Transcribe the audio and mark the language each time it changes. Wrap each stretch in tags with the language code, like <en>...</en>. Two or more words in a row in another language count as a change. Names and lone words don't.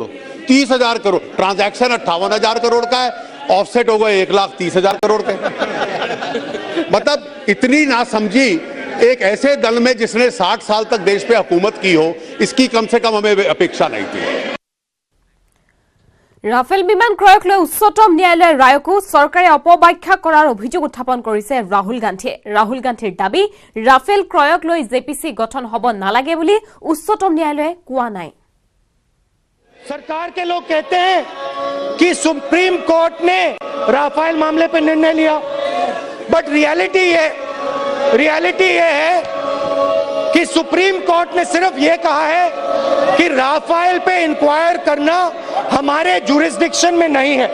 <hi>30,000 करोड़ ट्रांजैक्शन 58,000 करोड़ का है, ऑफसेट हो गए 1,30,000 करोड़ के। मतलब इतनी नासमझी एक ऐसे दल में जिसने 60 साल तक देश पे हुकूमत की हो, इसकी कम से कम हमें अपेक्षा नहीं थी।</hi> <as>राफेल বিমান ক্ৰয়ক লৈ উচ্চতম ন্যায়ালয়ৰ ৰায়কো চৰকাৰে অপব্যাখ্যা কৰাৰ অভিযোগ উত্থাপন কৰিছে ৰাহুল গান্ধীয়ে। ৰাহুল গান্ধীৰ দাবী, ৰাফেল ক্ৰয়ক লৈ জেপিসি গঠন হ'ব নালাগে বুলি উচ্চতম ন্যায়ালয়ে কোৱা নাই।</as> <hi>सरकार के लोग कहते हैं कि सुप्रीम कोर्ट ने राफेल मामले पर निर्णय लिया,</hi> <en>but reality</en> <hi>ये है कि सुप्रीम कोर्ट ने सिर्फ ये कहा है कि राफेल पे इंक्वायर करना हमारे जुरिस्डिक्शन में नहीं है।</hi>